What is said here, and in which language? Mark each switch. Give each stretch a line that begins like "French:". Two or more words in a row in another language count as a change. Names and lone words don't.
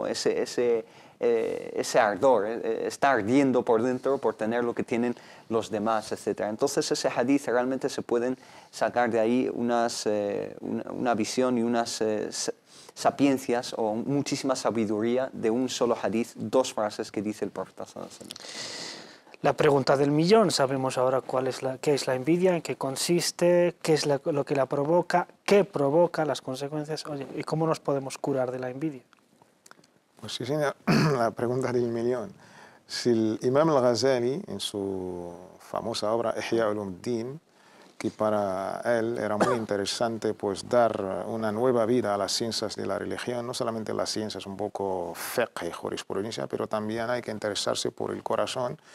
Spanish: Ese ardor, está ardiendo por dentro por tener lo que tienen los demás, etc. Entonces ese hadith realmente se pueden sacar de ahí una visión y unas sapiencias o muchísima sabiduría de un solo hadith, dos frases que dice el profeta
Arabic: صلى الله عليه وسلم.
Spanish: La pregunta del millón, sabemos ahora qué es la envidia, en qué consiste, qué es lo que la provoca, qué provoca, las consecuencias, oye, y cómo nos podemos curar de la envidia. Pues sí, señor, la pregunta del millón. Si el Imam al-Ghazali, en su famosa obra Ihya Ulumuddin, que para él era muy interesante pues dar una nueva vida a las ciencias de la religión, no solamente las ciencias un poco fiqh y jurisprudencia, pero también hay que interesarse por el corazón.